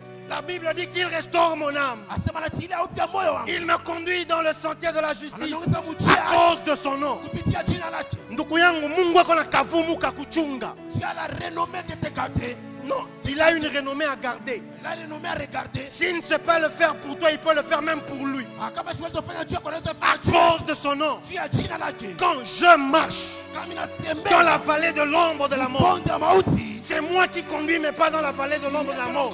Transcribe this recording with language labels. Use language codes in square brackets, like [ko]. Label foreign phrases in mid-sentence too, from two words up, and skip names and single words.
[fr] La Bible dit qu'il restaure mon âme. Il me conduit dans le sentier de la justice à cause de son nom. [sw] Ndugu yangu, Mungu ako na kavumu kakuchunga. [fr] Non, il a une renommée à garder. S'il ne sait pas le faire pour toi, il peut le faire même pour lui. À cause de son nom. Quand je marche dans la vallée de l'ombre de la mort, c'est moi qui conduis, mais pas dans la vallée de l'ombre de la mort.